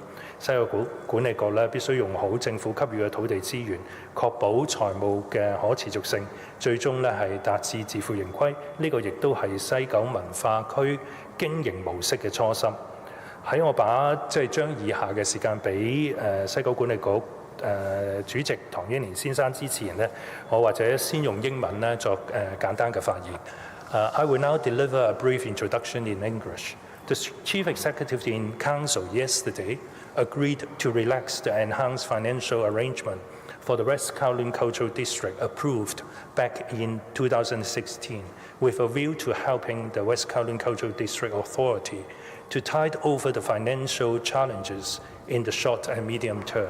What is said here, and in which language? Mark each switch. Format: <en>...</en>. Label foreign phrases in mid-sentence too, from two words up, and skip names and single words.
<yue>西九管理局咧必須用好政府給予嘅土地資源，確保財務嘅可持續性，最終咧係達至自負盈虧。呢個亦都係西九文化區經營模式嘅初心。喺我將以下嘅時間俾西九管理局主席唐英年先生之前咧，我或者先用英文咧作簡單嘅發言。</yue> <en>I will now deliver a brief introduction in English. The Chief Executive in Council yesterday agreed to relax the enhanced financial arrangement for the West Kowloon Cultural District approved back in 2016 with a view to helping the West Kowloon Cultural District Authority to tide over the financial challenges in the short and medium term.</en>